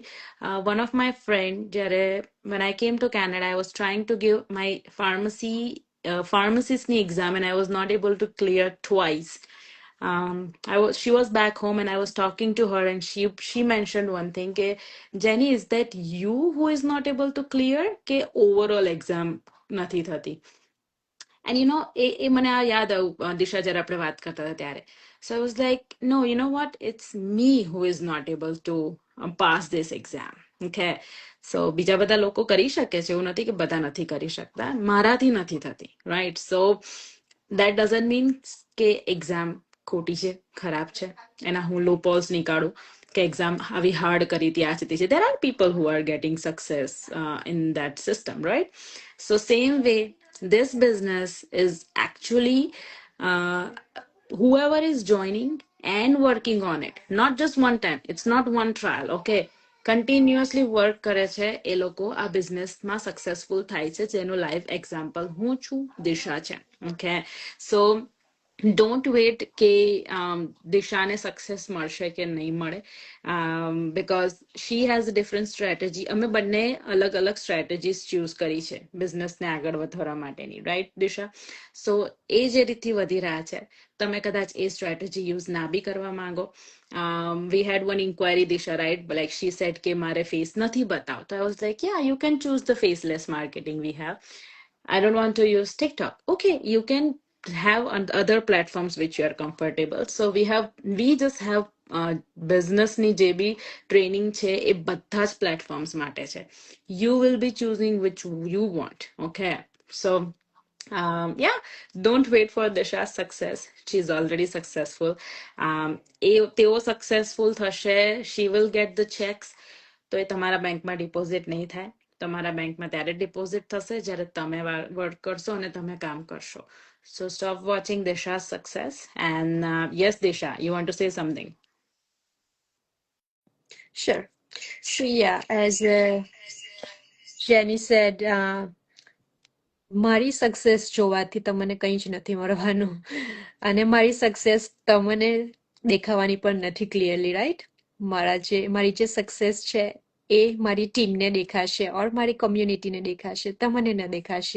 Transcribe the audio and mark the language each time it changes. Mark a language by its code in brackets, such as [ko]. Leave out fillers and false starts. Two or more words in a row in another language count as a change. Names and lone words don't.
[en] One of my friend, when I came to Canada, I was trying to give my pharmacist exam, and I was not able to clear twice. She was back home, and I was talking to her, and she mentioned one thing ke, Jenny, is that you who is not able to clear ke overall exam [gu] નથી થતી? And એ મને આ યાદ આવ્યું દિશા જ્યારે આપણે વાત કરતા હતા ત્યારે. [en] So I was like, no, you know what, it's me who is not able to pass this exam. Okay, so [gu] બીજા બધા લોકો કરી શકે છે, એવું નથી કે બધા નથી કરી શકતા, મારાથી નથી થતી, right? [en] So that doesn't mean [gu] કે એક્ઝામ ખોટી છે, ખરાબ છે, એના હું loopholes નીકાળું કે એક્ઝામ આવી હાર્ડ કરી હતી, આ છે તે છે. [en] There are people who are getting success in that system, right? So same way, this business is actually uh, whoever is joining and working on it, not just one time, it's not one trial. [gu] Okay, [en] continuously work [gu] કરે છે એ લોકો આ બિઝનેસમાં સક્સેસફુલ થાય છે, જેનું [en] live example [gu] હું છું, દિશા છે. [en] okay, so don't wait [gu] કે દિશાને સક્સેસ મળશે કે નહીં મળે, [en] because she has a different strategy. [gu] અમે બંને અલગ અલગ [en] strategies choose [gu] કરી છે બિઝનેસને આગળ વધારવા માટેની, રાઈટ દિશા? સો એ જે રીતથી વધી રહ્યા છે, તમે કદાચ એ [en] strategy use [gu] ના બી કરવા માંગો. [en] We had one inquiry, Disha, right? But like she said [gu] કે મારે face નથી બતાવતો. [en] I was like, yeah, you can choose the faceless marketing we have. I don't want to use TikTok. Okay, you can have on other platforms which you are comfortable. So we just have business [gu] ની જે બી ટ્રેનિંગ છે એ બધા જ પ્લેટફોર્મ્સ માટે છે. [en] You will be choosing which you want. Okay, so yeah, don't wait for Disha's success. She's already successful. તેઓ successful થશે, she will get the checks. [gu] તો એ તમારા બેંકમાં ડિપોઝિટ નહીં થાય. તમારા બેંકમાં ત્યારે ડિપોઝિટ થશે જ્યારે તમે વર્ક કરશો અને તમે કામ કરશો. [en] So stop watching Disha's success. And yes, Disha, you want to say something? Sure. So yeah, as Jenny said, [gu] મારી સક્સેસ જોવાથી તમને કંઈ જ નથી મળવાનું અને મારી સક્સેસ તમને દેખાવાની પણ નથી [en] clearly, right? [gu] મારી જે સક્સેસ છે એ મારી ટીમને દેખાશે ઓર મારી કમ્યુનિટીને દેખાશે, તમને ન દેખાશે.